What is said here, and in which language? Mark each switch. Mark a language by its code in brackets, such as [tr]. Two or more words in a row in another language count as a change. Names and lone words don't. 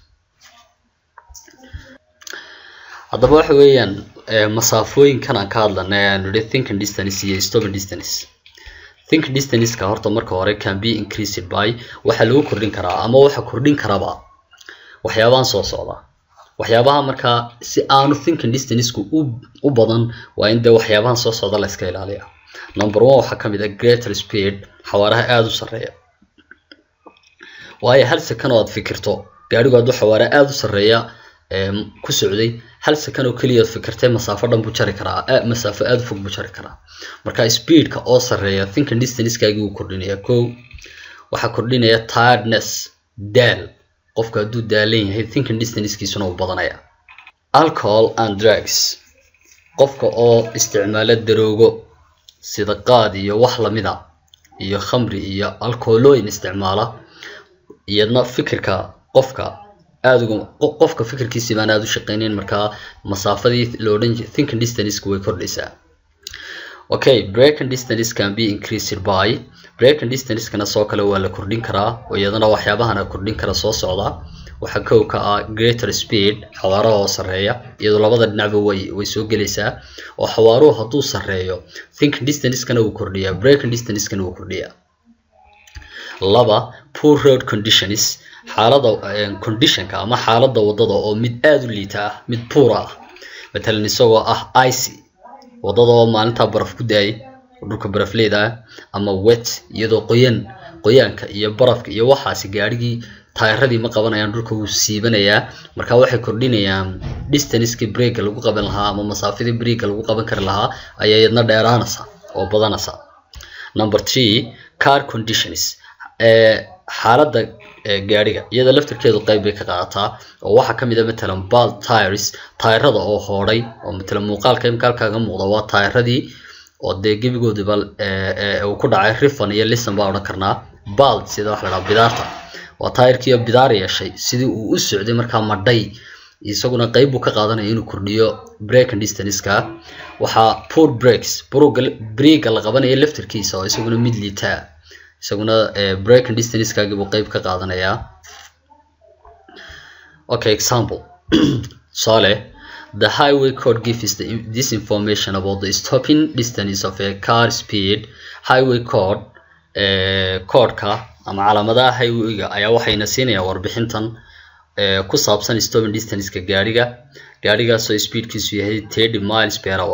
[so] haddaba waxa weeyaan masaafooyinkan aan ka hadlanay aan nidhi [en] thinking distance [so] iyo [en] stopping distance. thinking distance-ka [so] horta marka hore [en] can be increased by [so] waxa lagu kordhin karaa ama waxa kordhin karaba waxyaabahan soo socda. waxyaabaha marka si aanu [en] thinking distance-ku [so] u badan waa in waxyaabahan soo socda la iska ilaaliyo. number 1 waxa kamid ah [en] greater speed [so] xawaaraha aad u sareeya. waayo hal second oo aad fikirto gaarigu hadduu xawaare aad u sareeya ku socday hal second oo kaliya fikirtay masaafo dhan buu jari karaa masaafo aad fog buu jari karaa. marka speed-ka oo sareeya [en] thinking distance-kaagi [so] uu kordhinaya. waxa kordhinaya tiredness daal qofka hadduu daalan yahay [en] thinking distance-kiisuna [so] uu badanaya. [en] alcohol and drugs [so] qofka oo isticmaala daroogo sida qaad iyo wax lamid ah iyo khamri iyo alcoholooyin isticmaala iyadna fikirka qofka qofka fikirkiisa baan aad u shaqeynayn marka masaafadii loo dhan [en] thinking distance-ku [so] way kordhaysaa. [en] okay, braking distance can be increased by braking distance-kana [so] soo kale waa la kordhin karaa oo iyadana waxyaabahana kordhin kara soo socda. waxa kow ka ah [en] greater speed [so] xawaaraha oo sareeya iyadoo labada dhinacba way soo gelaysaa oo xawaaruhu hadduu sareeyo [en] thinking distance-kana [so] uu kordhiyaa [en] braking distance-kana [so] uu kordhiyaa. laba, [en] poor road conditions [so] xaalada condition-ka ama xaalada wadada oo mid aad u liita ah mid poor ah. matalan isagoo ah icy wadada oo maalinta baraf ku daay dhulka barafleeda ama wet iyadoo qoyaanka iyo barafka iyo waxaasi gaarigii taayiradii ma qabanayaan dhulka uu siibanayaa marka waxay kordhinayaan distance-kii break lagu qaban lahaa ama masaafadii break lagu qaban kar lahaa ayaa iyadna dheeraanaysa oo badanaysa. [en] number 3 car conditions [so] xaalada gaariga iyada laftirkeedu qayb bay ka qaadataa oo waxa kamid ah matalan [en] bald tires [so] taayirada oo hooray oo matalan muuqaalka imkaalkaaga muuqda waa taayiradii oo gebigoodiba uu ku dhacay rifan iyo lisan baa odhan karnaa. bald sida wax la dhaha bidaarta waa taayirkii bidaar yeeshay sidii uu u socday markaa madhay isaguna qayb buu ka qaadanaya inuu kordhiyo [en] braking distance-ka. [so] waxaa [en] poor brakes [so] break la qabanaya laftirkiisa oo isaguna mid liita isaguna [en] braking distance-kaagi [so] buu qayb ka qaadanayaa. [en] okay, example sale the highway code gives this information about the stopping distance of a car speed. highway code code-ka [so] ama calaamadaha highway-ga ayaa waxayna siinayaan warbixintan ku saabsan [en] stopping distance-ka [so] gaarigaasoo speed-kiisu yahay [en] 30 miles per hour.